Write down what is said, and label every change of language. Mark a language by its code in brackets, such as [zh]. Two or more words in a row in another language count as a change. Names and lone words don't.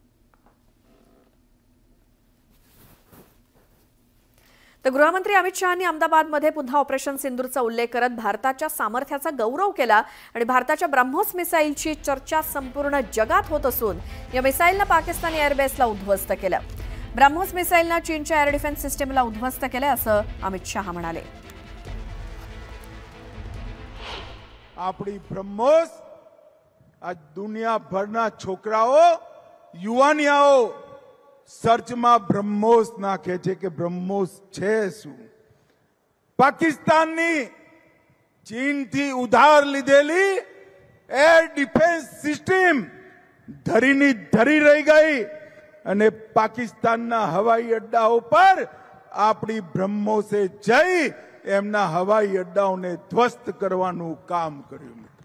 [mr] तर गृहमंत्री अमित शहांनी अहमदाबादमध्ये पुन्हा ऑपरेशन सिंदूरचा उल्लेख करत भारताच्या सामर्थ्याचा गौरव केला आणि भारताच्या ब्रह्मोस मिसाईलची चर्चा संपूर्ण जगात होत असून या मिसाईलने पाकिस्तानी एअरबेसला उद्ध्वस्त केलं। ब्रह्मोस मिसाईलने चीनच्या [en] air defence system [mr] उद्ध्वस्त केले असं अमित शहा म्हणाले। [gu] આપણી બ્રહ્મોસ આ દુનિયાભરના છોકરાઓ, યુવાનિયાઓ સર્ચમાં બ્રહ્મોસ નાખે છે કે બ્રહ્મોસ છે શું। પાકિસ્તાનની ચીનથી ઉધાર લીધેલી [en] air defence system [gu] ધરીની ધરી રહી ગઈ અને પાકિસ્તાનના હવાઈ અડ્ડાઓ પર આપણી બ્રહ્મોસે જઈ એમના હવાઈ અડ્ડાઓને ધ્વસ્ત કરવાનું કામ કર્યું।